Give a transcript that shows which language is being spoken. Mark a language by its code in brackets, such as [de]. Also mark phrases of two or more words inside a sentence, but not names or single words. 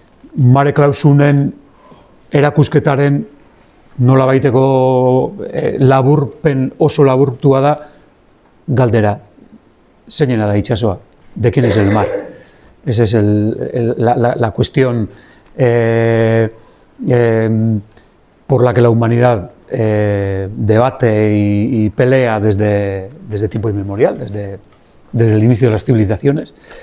[eu] Mare Klausunen erakusketaren nolabaiteko laburpen oso laburtua da galdera. Zeina da itsasoa? [es] ¿De quién es el mar? Esa es la cuestión por la que la humanidad debate y pelea desde tiempo inmemorial, desde el inicio de las civilizaciones.